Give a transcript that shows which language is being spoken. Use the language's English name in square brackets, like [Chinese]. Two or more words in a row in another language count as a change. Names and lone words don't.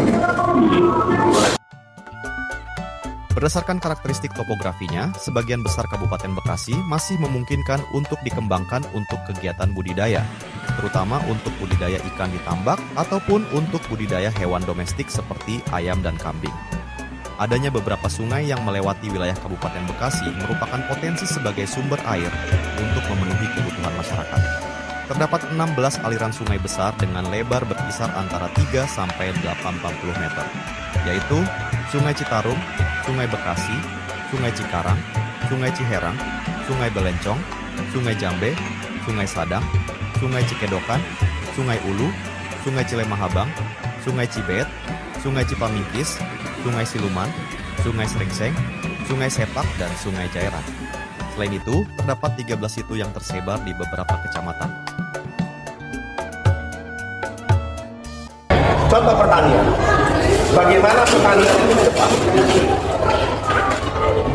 [Indonesian] Berdasarkan karakteristik topografinya, sebagian besar Kabupaten Bekasi masih memungkinkan untuk dikembangkan untuk kegiatan budidaya, terutama untuk budidaya ikan di tambak ataupun untuk budidaya hewan domestik seperti ayam dan kambing. Adanya beberapa sungai yang melewati wilayah Kabupaten Bekasi merupakan potensi sebagai sumber air untuk memenuhi kebutuhan masyarakat. Terdapat 16 aliran sungai besar dengan lebar berkisar antara 3 sampai 840 meter, yaitu Sungai Citarum, Sungai Bekasi, Sungai Cikarang, Sungai Ciherang, Sungai Belencong, Sungai Jambe, Sungai Sadang, Sungai Cikedokan, Sungai Ulu, Sungai Cilemahabang, Sungai Cibet, Sungai Cipamingkis, Sungai Siluman, Sungai Seringseng, Sungai Sepak, dan Sungai Cairan. Selain itu, terdapat 13 situ yang tersebar di beberapa kecamatan. Contoh pertanian. Bagaimana pertanian itu ke depan?